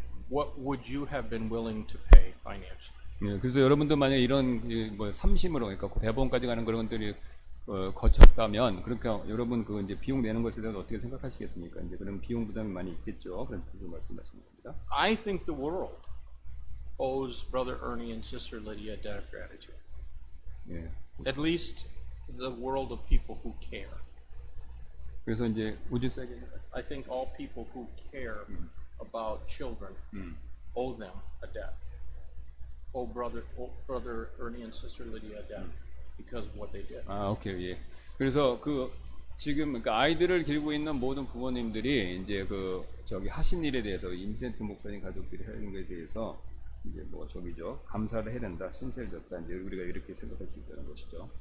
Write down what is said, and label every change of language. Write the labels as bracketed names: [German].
[English] What would you have been willing to pay financially? [Korean] 예, 그래서 여러분도 만약 이런 뭐 3심으로, 그러니까 대법원까지 가는 그런 것들이 거쳤다면 그러니까 여러분 그 이제 비용 내는 것에 대해서 어떻게 생각하시겠습니까? 이제 그런 비용 부담이 많이 있겠죠. 그런 뜻으로 말씀하시는 겁니다. [English] I think the world owes Brother Ernie and Sister Lydia a debt of gratitude. [Korean] 예. [English] At least the world of people who care. [Korean] 그래서 이제 [English] would you say again? I think all people who care about children owe them a debt. Owe Brother Ernie and Sister Lydia a debt because of what they did. [Korean] 아, 오케이, 예. 그래서 그 지금 그러니까 아이들을 기르고 있는 모든 부모님들이 이제 그 저기 하신 일에 대해서 임센트 목사님 가족들이 하는 것에 대해서 이제 뭐 저기죠 감사를 해야 된다, 신세를 졌다 이제 우리가 이렇게 생각할 수 있다는 것이죠.